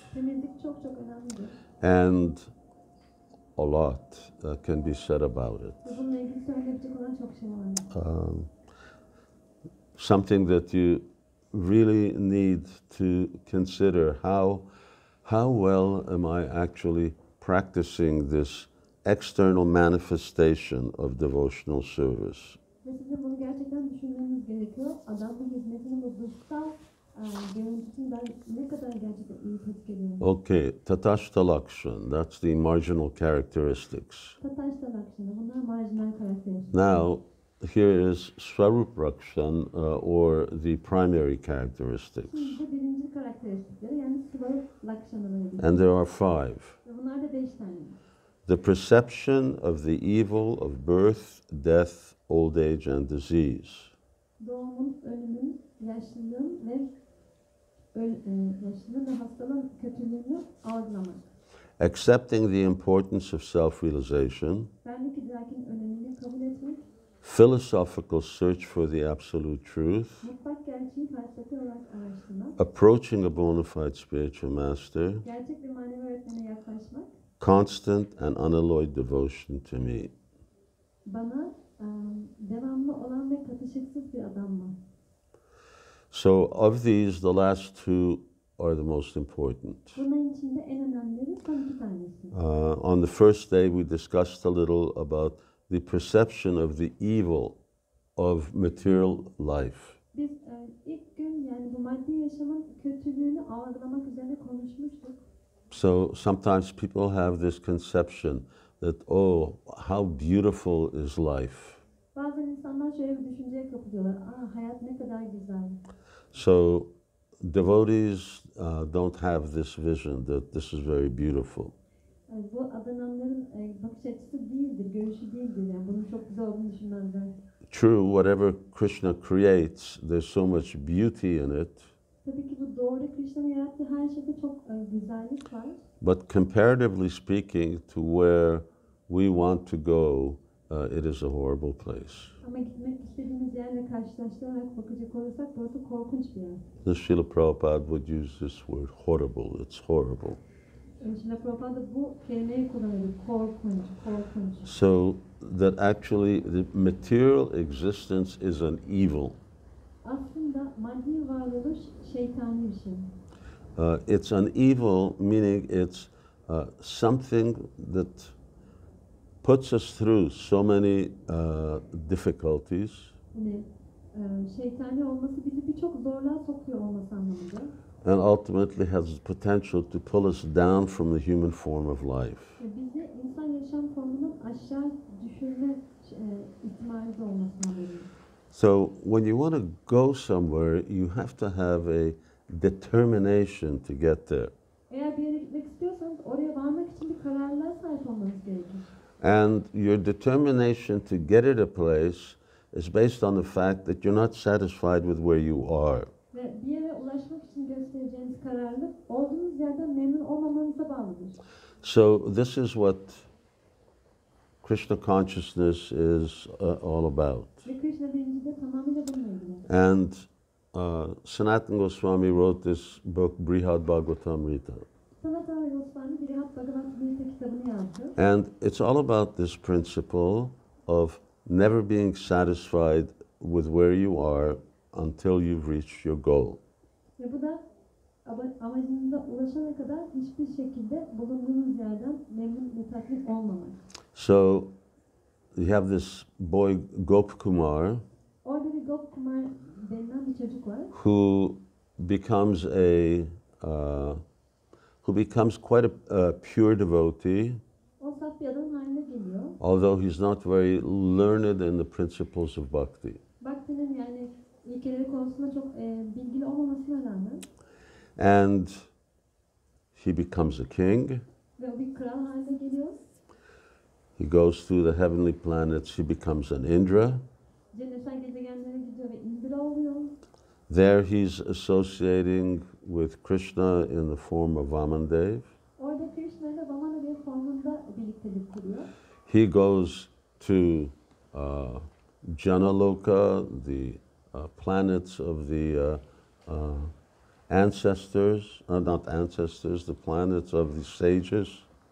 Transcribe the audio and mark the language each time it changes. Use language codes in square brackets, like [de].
[tr] Temizlik çok önemlidir. [en] and a lot can be said about it. [tr] Bununla ilgili söyleyebilecek olan çok şey var. [en] Something that you really need to consider how well am I actually practicing this external manifestation of devotional service. [tr] Ve sizin bunu gerçekten düşünmeniz gerekiyor. Adamın hizmetinin bu dışsal görüntüsünü ben ne kadar gerçekten iyi pratik ediyorum. [en] Okay, tatashta lakshan, that's the marginal characteristics. [tr] Tatashta lakshana, bunlar marjinal karakteristik. [en] Now, here is Swarup Rakshan, or the primary characteristics. [tr] Şimdi birinci karakteristikleri yani Swarup lakshanaları. [en] And there are 5. [tr] Ve bunlar da 5 tane. [en] The perception of the evil of birth, death, old age, and disease. [tr] Doğumun, ölümün, yaşlılığın ve hastalığın kötülüğünü algılamak. [en] Accepting the importance of self-realization. [tr] Benlik idrakin önemini kabul etmek. [en] Philosophical search for the absolute truth. [tr] Mutlak gerçeği felsefi olarak araştırmak. [en] Approaching a bona fide spiritual master. [tr] Gerçek bir manevi öğretmene yaklaşmak. [en] Constant and unalloyed devotion to me. [tr] Bana devamlı olan ve katışıksız bir adam mı? [en] So of these, the last 2 are the most important. [tr] Bunların içinde en önemlileri son 2 tanesi. [en] On the first day, we discussed a little about the perception of the evil of material life. [tr] Biz ilk gün yani bu maddi yaşamın kötülüğünü algılamak üzerine konuşmuştuk. [en] So sometimes people have this conception that, oh, how beautiful is life. [tr] Bazen insanlar şöyle bir düşünceye kapılıyorlar. Hayat ne kadar güzel. [en] So devotees don't have this vision that this is very beautiful. [tr] Bu adananların bakış açısı değildir, görüşü değildir. Yani bunun çok güzel olduğunu düşünmezler. [en] True, whatever Krishna creates, there's so much beauty in it. [tr] Tabii ki bu doğru, Krishna'nın yarattığı her şeyde çok güzellik var. [en] But comparatively speaking to where we want to go, it is a horrible place. [tr] Ama gitmek istediğimiz yerle karşılaştırarak bakacak olursak burası korkunç bir yer. [en] The Srila Prabhupada would use this word, horrible. It's horrible. [tr] Srila Prabhupada bu kelimeyi kullanıyor. Korkunç, korkunç. [en] So that actually the material existence is an evil. [tr] Aslında maddi varoluş şeytani bir şey. [en] It's an evil, meaning it's something that puts us through so many difficulties. [tr] Yani şeytani olması bizi birçok zorluğa sokuyor olması anlamında. [en] And ultimately has the potential to pull us down from the human form of life. [tr] Bizi insan yaşam formunun aşağı düşürme ihtimali de olmasına veriyor. [en] So when you want to go somewhere, you have to have a determination to get there. [tr] Eğer bir yere gitmek istiyorsanız oraya varmak için bir kararlılığa sahip olmanız gerekir. [en] And your determination to get at a place is based on the fact that you're not satisfied with where you are. [tr] Ve bir yere ulaşmak için göstereceğiniz kararlılık olduğunuz yerden memnun olmamanıza bağlıdır. [en] So this is what Krishna consciousness is all about. [tr] Ve Krishna bilinci de tamamıyla bununla ilgili. [en] And Sanatana Goswami wrote this book, Brihad Bhagavatamrita. [tr] Sanatana Goswami Brihad Bhagavatamrita kitabını yazdı. [en] And it's all about this principle of never being satisfied with where you are until you've reached your goal. [tr] Ve bu da amacınıza ulaşana kadar hiçbir şekilde bulunduğunuz yerden memnun ve tatmin olmamak. [en] So you have this boy Gopkumar, [tr] Orada bir Gopkumar denilen bir çocuk var. [en] who becomes quite a pure devotee, O saf bir adam haline geliyor. although he's not very learned in the principles of bhakti. [tr] Bhakti'nin yani ilkeleri konusunda çok bilgili olmamasına rağmen [en] And he becomes a king. [tr] ve o bir kral haline geliyor. [en] He goes through the heavenly planets. He becomes an Indra. [tr] Cennetsel gezegenlere gidiyor ve Indra oluyor. [en] There he's associating with Krishna in the form of Vamandev. [tr] Orada Krishna ile Vamanadev formunda birliktelik kuruyor. [en] He goes to Janaloka, the planets of the ancestors, not ancestors, the planets of the sages.